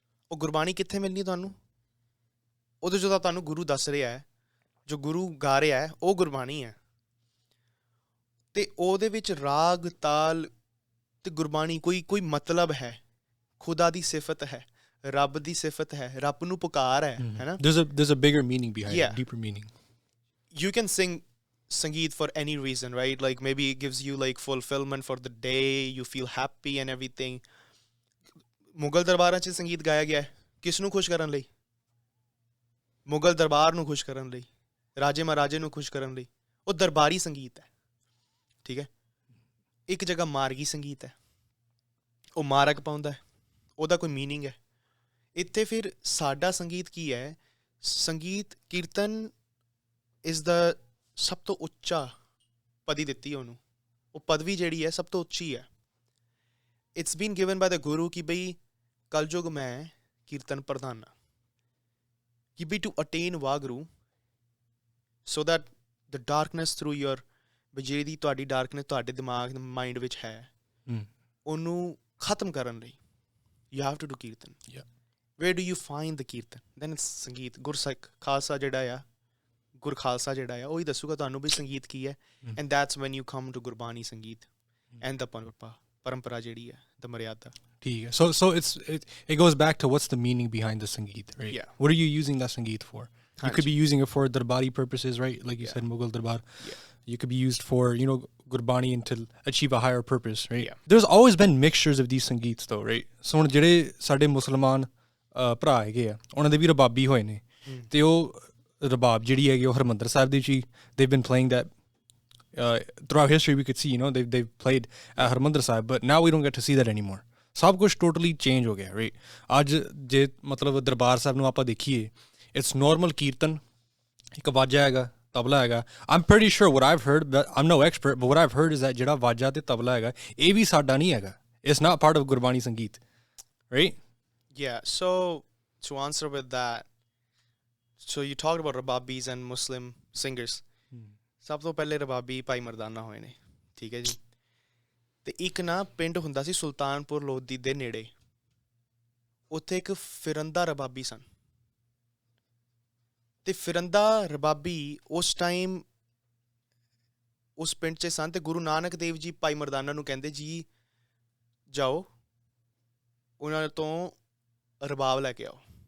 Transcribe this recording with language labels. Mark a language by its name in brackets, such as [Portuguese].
[Punjabi] ਉਹ ਗੁਰਬਾਣੀ ਕਿੱਥੇ ਮਿਲਣੀ ਤੁਹਾਨੂੰ? ਉਹਦੇ 'ਚੋਂ ਤਾਂ ਤੁਹਾਨੂੰ ਗੁਰੂ ਦੱਸ ਰਿਹਾ ਹੈ, ਜੋ ਗੁਰੂ ਗਾ ਰਿਹਾ ਹੈ ਉਹ ਗੁਰਬਾਣੀ ਹੈ, ਤੇ ਉਹਦੇ ਵਿੱਚ ਰਾਗ ਤਾਲ ਤੇ ਗੁਰਬਾਣੀ ਕੋਈ ਮਤਲਬ ਹੈ, ਖੁਦਾ ਦੀ ਸਿਫਤ ਹੈ, ਰੱਬ ਦੀ ਸਿਫਤ ਹੈ, ਰੱਬ ਨੂੰ ਪੁਕਾਰ ਹੈ, ਹੈ ਨਾ? [English] There's a bigger meaning behind it, deeper meaning. You can sing Sangeet for any reason, right? Like maybe it gives you like fulfillment for the day, you feel happy and everything. [Punjabi] Mughal ਦਰਬਾਰਾਂ 'ਚ ਸੰਗੀਤ ਗਾਇਆ ਗਿਆ ਕਿਸ ਨੂੰ ਖੁਸ਼ ਕਰਨ ਲਈ? ਮੁਗਲ ਦਰਬਾਰ ਨੂੰ ਖੁਸ਼ ਕਰਨ ਲਈ, ਰਾਜੇ ਮਹਾਰਾਜੇ ਨੂੰ ਖੁਸ਼ ਕਰਨ ਲਈ। ਉਹ ਦਰਬਾਰੀ ਸੰਗੀਤ ਹੈ, ਠੀਕ ਹੈ? ਇੱਕ ਜਗ੍ਹਾ ਮਾਰਗੀ ਸੰਗੀਤ ਹੈ, ਉਹ ਮਾਰਗ ਪਾਉਂਦਾ ਹੈ, ਉਹਦਾ ਕੋਈ ਮੀਨਿੰਗ ਹੈ। ਇੱਥੇ ਫਿਰ ਸਾਡਾ ਸੰਗੀਤ ਕੀ ਹੈ? ਸੰਗੀਤ ਕੀਰਤਨ ਇਜ਼ ਦਾ ਸਭ ਤੋਂ ਉੱਚਾ ਪਦਵੀ ਦਿੱਤੀ ਉਹਨੂੰ। ਉਹ ਪਦਵੀ ਜਿਹੜੀ ਹੈ ਸਭ ਤੋਂ ਉੱਚੀ ਹੈ। [English] it's been given by the guru [Punjabi] ਕਿ ਬਈ ਕਲਯੁਗ ਮੈਂ ਕੀਰਤਨ ਪ੍ਰਧਾਨਾ, ਕਿ ਬਈ [English] to attain Waheguru so that the darkness through your, [Punjabi] ਜਿਹੜੀ ਤੁਹਾਡੀ ਡਾਰਕਨੈਸ ਤੁਹਾਡੇ ਦਿਮਾਗ ਮਾਈਂਡ ਵਿੱਚ ਹੈ, ਉਹਨੂੰ ਖਤਮ ਕਰਨ ਲਈ [English] You have to do kirtan. Where do you find the kirtan? Then it's sangeet. [Punjabi] ਗੁਰਸਿੱਖ ਖਾਲਸਾ ਜਿਹੜਾ ਆ, ਗੁਰ ਖਾਲਸਾ ਜਿਹੜਾ ਆ, ਉਹੀ ਦੱਸੂਗਾ ਤੁਹਾਨੂੰ ਵੀ ਸੰਗੀਤ ਕੀ ਹੈ। And that's when you come to Gurbani ਸੰਗੀਤ ਐਂਡ ਦ ਪਰੰਪਰਾ ਜਿਹੜੀ ਹੈ, ਦ ਮਰਿਆਦਾ। ਠੀਕ ਹੈ। [English] So it goes back to what's the meaning behind the sangeet, right? Yeah. What are you using that sangeet for? You could be using it for darbari purposes, right? Like you said, Mughal darbar. Yeah. You could be used for, you know, Gurbani and to achieve a higher purpose, right? Yeah. There's always been mixtures of these sangeets though, right? [Punjabi] So ਹੁਣ ਜਿਹੜੇ ਸਾਡੇ ਮੁਸਲਮਾਨ ਭਰਾ ਹੈਗੇ ਆ, ਉਹਨਾਂ ਦੇ ਵੀ ਰਬਾਬੀ ਹੋਏ ਨੇ, ਤੇ ਉਹ ਰਬਾਬ ਜਿਹੜੀ ਹੈਗੀ ਉਹ ਹਰਿਮੰਦਰ ਸਾਹਿਬ ਦੇ ਵਿੱਚ ਹੀ [English] they've been playing that throughout history. We could see, you know, they've played at Harmandir Sahib, but now we don't get to see that anymore. [Punjabi] ਸਭ ਕੁਛ ਟੋਟਲੀ ਚੇਂਜ ਹੋ ਗਿਆ, ਰਾਈਟ? ਅੱਜ ਜੇ ਮਤਲਬ ਦਰਬਾਰ ਸਾਹਿਬ ਨੂੰ ਆਪਾਂ ਦੇਖੀਏ, [English] it's normal kirtan, [Punjabi] ਇੱਕ ਵਾਜਾ ਹੈਗਾ, ਤਬਲਾ ਹੈਗਾ। [English] I'm pretty sure what I've heard, but I'm no expert, but what I've heard is that [Punjabi] ਜਿਹੜਾ ਵਾਜਾ ਤੇ ਤਬਲਾ ਹੈਗਾ ਇਹ ਵੀ ਸਾਡਾ ਨਹੀਂ ਹੈਗਾ। [English] It's not part of Gurbani Sangeet, right? Yeah, so to answer with that, so you talked about Rababis and Muslim singers. [Punjabi] ਸਭ ਤੋਂ ਪਹਿਲੇ ਰਬਾਬੀ ਭਾਈ ਮਰਦਾਨਾ ਹੋਏ ਨੇ, ਠੀਕ ਹੈ ਜੀ। ਤੇ ਇੱਕ ਨਾ ਪਿੰਡ ਹੁੰਦਾ ਸੀ ਸੁਲਤਾਨਪੁਰ ਲੋਧੀ ਦੇ ਨੇੜੇ, ਉੱਥੇ ਇੱਕ ਫਿਰੰਦਾ ਰਬਾਬੀ ਸਨ। ਤੇ ਫਿਰੰਦਾ ਰਬਾਬੀ ਉਸ ਟਾਈਮ ਉਸ ਪਿੰਡ 'ਚ ਸਨ, ਤੇ ਗੁਰੂ ਨਾਨਕ ਦੇਵ ਜੀ ਭਾਈ ਮਰਦਾਨਾ ਨੂੰ ਕਹਿੰਦੇ ਜੀ ਜਾਓ ਉਹਨਾਂ ਤੋਂ ਰਬਾਬ ਲੈ ਕੇ ਆਓ।